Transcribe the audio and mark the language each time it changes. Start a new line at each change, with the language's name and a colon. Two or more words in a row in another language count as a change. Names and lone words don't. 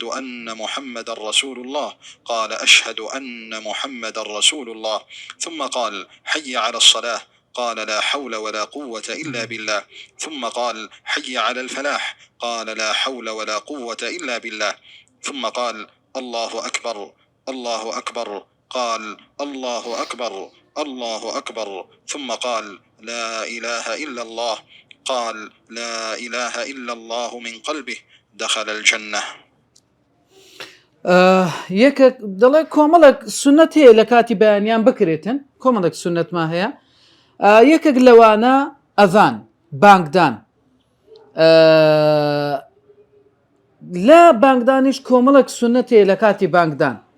Arabic: أن محمد رسول الله قال أشهد أن محمد رسول الله ثم قال حي على الصلاة قال لا حول ولا قوة إلا بالله ثم قال حي على الفلاح قال لا حول ولا قوة إلا بالله ثم قال الله أكبر الله أكبر قال الله أكبر الله أكبر ثم قال لا إله إلا الله قال لا إله إلا الله من قلبه دخل الجنة.
Central Kurdish: یەکێک دەڵێ کۆمەڵک سنەت هەیە لە کاتی بەیانیان بکرێتن، کۆمەڵک سنەتما هەیە. یەکێک لەوانە ئەذان بانگدان. لە بانگدانیش کۆمەڵک سنەت هەیە لە کاتی بانگدان.